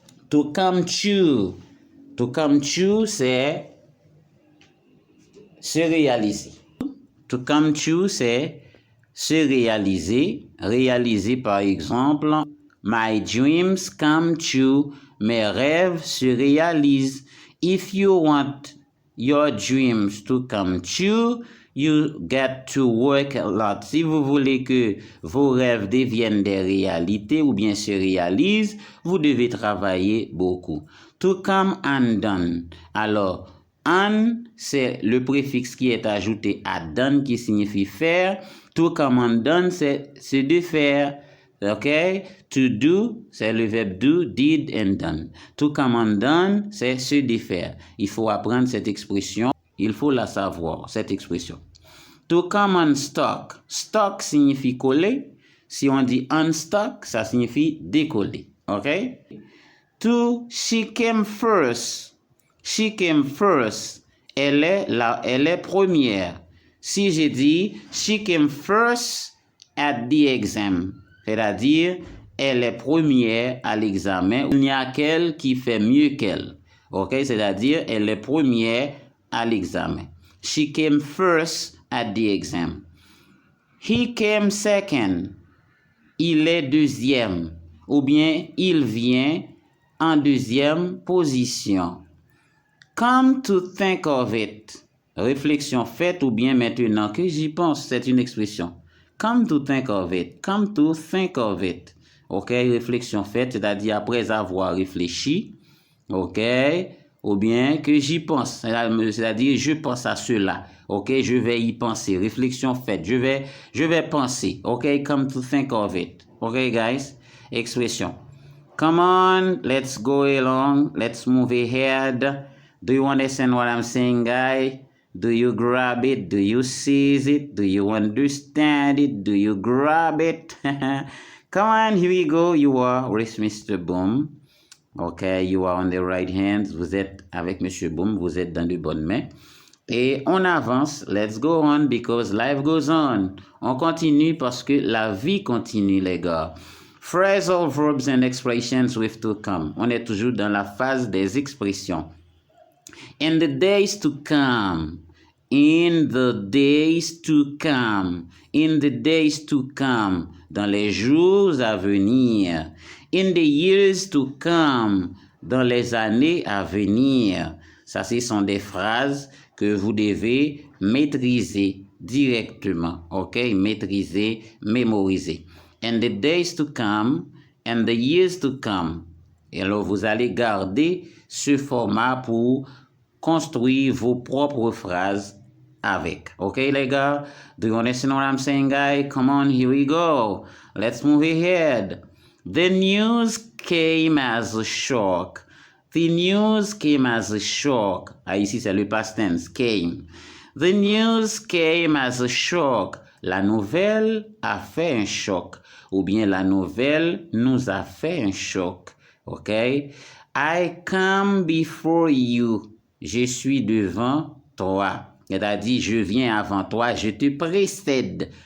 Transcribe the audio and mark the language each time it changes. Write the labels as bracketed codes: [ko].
[en] To come true. To come true, [fr] c'est se réaliser. [en] To come true, [fr] c'est se réaliser. Réaliser, par exemple, [en] my dreams come true. [fr] Mes rêves se réalisent. [en] If you want your dreams to come true, you get to work a lot. [fr] Si vous voulez que vos rêves deviennent des réalités ou bien se réalisent, vous devez travailler beaucoup. [en] To come undone. [fr] Alors, un, c'est le préfixe qui est ajouté à done qui signifie faire. [en] To come undone, [fr] c'est se défaire. OK? [en] To do, [fr] c'est le verbe do, [en] did and done. To come undone, [fr] c'est se défaire. Il faut apprendre cette expression. Il faut la savoir, cette expression. [en] To come unstuck. Stuck [fr] signifie coller. Si on dit unstuck, ça signifie décoller. [en] OK? To she came first. She came first. [fr] Elle est première. Si je dis [en] she came first at the exam, [fr] c'est-à-dire elle est première à l'examen. Il n'y a qu'elle qui fait mieux qu'elle. OK? C'est-à-dire elle est première à l'examen. [en] She came first at the exam. He came second. [fr] Il est deuxième. Ou bien il vient en deuxième position. [en] Come to think of it. [fr] Réflexion faite ou bien maintenant que j'y pense, c'est une expression. [en] Come to think of it. Come to think of it. OK? [fr] Réflexion faite, c'est-à-dire après avoir réfléchi. OK? Ou bien que j'y pense, c'est-à-dire je pense à cela. OK, je vais y penser. Réflexion faite, je vais penser. [en] OK, come to think of it. OK, guys? Expression. Come on, let's go along. Let's move ahead. Do you understand what I'm saying, guys? Do you grab it? Do you seize it? Do you understand it? Do you grab it? Come on, here we go. You are with Mr. Boom. OK, you are on the right hand. [fr] Vous êtes avec Monsieur Boom. Vous êtes dans de bonnes mains. Et on avance. [en] Let's go on because life goes on. [fr] On continue parce que la vie continue, les gars. [en] Phrasal verbs and expressions with to come. [fr] On est toujours dans la phase des expressions. [en] In the days to come. In the days to come. In the days to come. [fr] Dans les jours à venir. [en] In the years to come. [fr] Dans les années à venir. Ça, ce sont des phrases que vous devez maîtriser directement. OK? Maîtriser, mémoriser. [en] In the days to come. And the years to come. [fr] Et alors, vous allez garder ce format pour construire vos propres phrases avec. OK, les gars? [en] Do you understand what I'm saying, guys? Come on, here we go. Let's move ahead. The news came as a shock. The news came as a shock. [fr] Ah, ici, c'est le [en] past tense, came. The news came as a shock. [fr] La nouvelle a fait un choc. Ou bien la nouvelle nous a fait un choc. OK? [en] I come before you. [fr] Je suis devant toi. C'est-à-dire, je viens avant toi, je te précède.